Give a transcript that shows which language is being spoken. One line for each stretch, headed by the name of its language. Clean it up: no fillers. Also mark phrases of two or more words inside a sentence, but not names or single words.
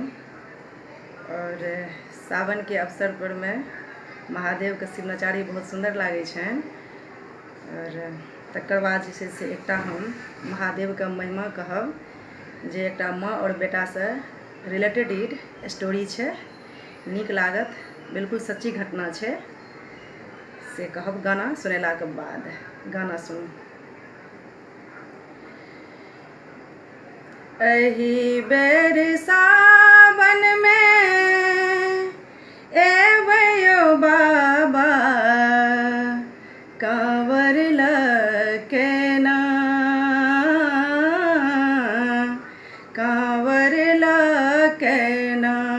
Maithili: और सावन के अवसर पर में महादेव के शिव नचारी बहुत सुंदर लागे छनि। और तकर बाद जे छै से एकटा हम महादेव के महिमा कहब जे एकटा माँ और बेटा से
English: related story
Maithili: छै, नीक लागत, बिल्कुल सच्ची घटना छै से कहब गाना सुनेला के बाद। गाना सुनू। एही बेर सावन में एबयो बाबा, कांवर लके ना, कांवर लके ना।